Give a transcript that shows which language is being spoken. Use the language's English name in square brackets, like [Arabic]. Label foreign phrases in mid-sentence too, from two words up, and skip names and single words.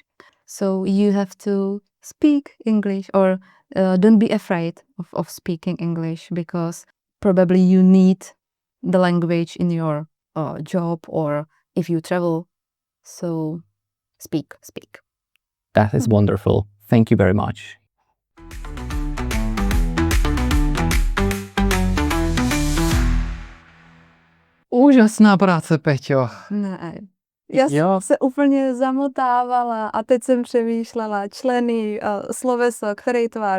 [English] So you have to speak English, or don't be afraid of speaking English, because probably you need the language in your job or if you travel. So speak. That is wonderful. Thank you very much. [Czech] Úžasná práce, Peťo. Ne. Já se úplně zamotávala a teď jsem přemýšlela členy, sloveso, který tvar.